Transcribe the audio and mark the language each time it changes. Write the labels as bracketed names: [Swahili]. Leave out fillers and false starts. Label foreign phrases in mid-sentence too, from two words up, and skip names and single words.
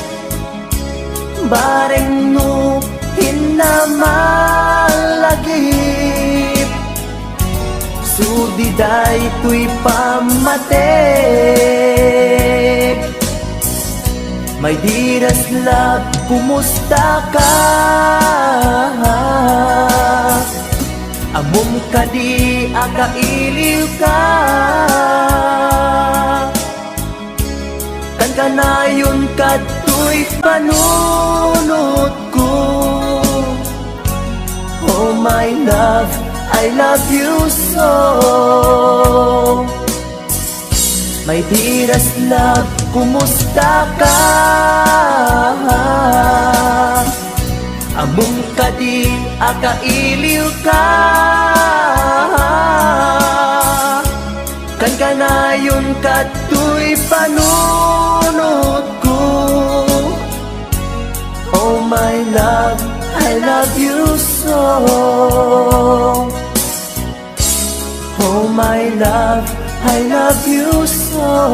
[Iloko] bareng no hinamalagip sudiday tuy pamatek. [English] My dearest love, [Iloko] kumusta ka? Amom ka di, akailiw ka. Kan kanayon ka to'y panunod ko. [English] my love, I love you so. My dearest love, [Iloko] kumusta ka? Among kadi akailiw ka. Kan kanayon kato'y panunod ko. [English] Oh my love, I love you so. Oh my love, I love you so.